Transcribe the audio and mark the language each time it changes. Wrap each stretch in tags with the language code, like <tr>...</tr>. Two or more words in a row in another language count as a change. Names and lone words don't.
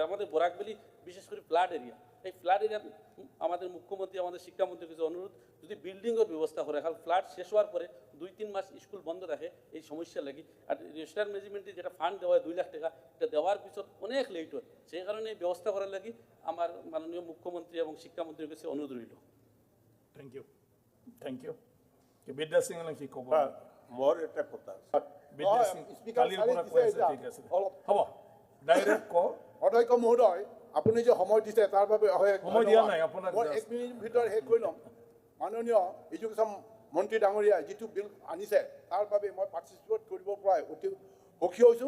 <bn>আমাদের বরাকবেলি বিশেষ করে</bn> <en>flood area,</en> <bn>এই</bn> <en>flood area</en> <bn>আমাদের মুখ্যমন্ত্রী আমাদের শিক্ষামন্ত্রীর কাছে অনুরোধ, যদি বিল্ডিংয়ের ব্যবস্থা করে, কারণ ফ্লাড শেষ হওয়ার পরে 2-3 মাস স্কুল বন্ধ থাকে এই সমস্যা লাগি। আর রেজিস্টার ম্যানেজমেন্টে যেটা ফান্ড দেওয়া হয় 2 লাখ টাকা, এটা দেওয়ার পিছন অনেক লেট হয়। সেই কারণে এই ব্যবস্থা করার লাগি আমার মাননীয় মুখ্যমন্ত্রী এবং শিক্ষামন্ত্রীর কাছে অনুরোধ রইল।</bn> <en>thank you, thank you.</en> <as>বিদ্যা সিং কি ক'ব? মোৰ এটা কথা, বিদ্যা সিং কালিৰ পৰা কৈ আছে, ঠিক আছে হ'ব, ডাইৰেক্ট ক। অধ্যক্ষ মহোদয়, আপুনি যে সময় দিছে তাৰ বাবে সময় দিয়া নাই আপোনাক। মই 1 মিনিট ভিতৰত শেষ কৰি ল'ম। মাননীয় এডুকেশ্যন মন্ত্ৰী ডাঙৰীয়াই যিটো বিল আনিছে তাৰ বাবে মই পাৰ্টিচিপেট কৰিব পৰাই অতি সুখী হৈছোঁ।</as>